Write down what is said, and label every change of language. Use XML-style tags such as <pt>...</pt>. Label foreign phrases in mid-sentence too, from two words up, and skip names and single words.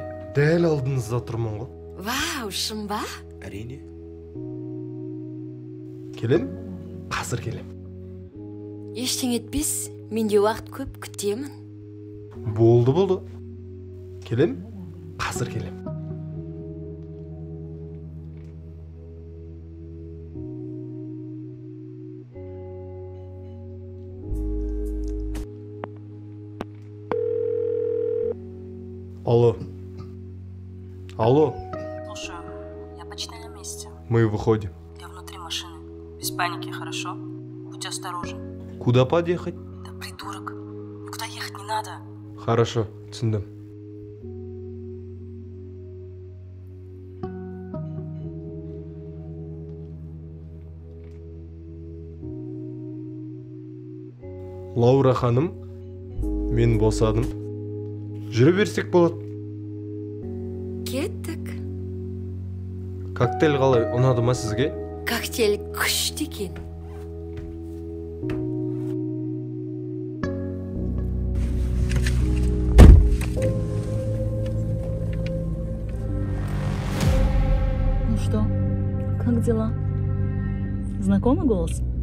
<kk>Дәл алдыңызда тұрмын ғой. Вау, шын ба? Әрине. Келем? Қазір келем. Ештеңе етпес, менде уақыт көп, күтемін. Болды. Келем? Қазір келем. Алло.</kk> <ru>Слушай, я почти на месте. Мы выходим. Я внутри машины. Без паники, хорошо? Будь осторожен. Куда подъехать? Да придурок. Никуда ехать не надо. Хорошо,</ru> <kk>түсіндім. Лаура ханым, мен босадым. Жүре берсек болады. Кеттік. Коктейль қалай, ұнады ма сізге? Коктейль күшті екен.</kk> <ru>Ну что, как дела? Знакомый голос?</ru>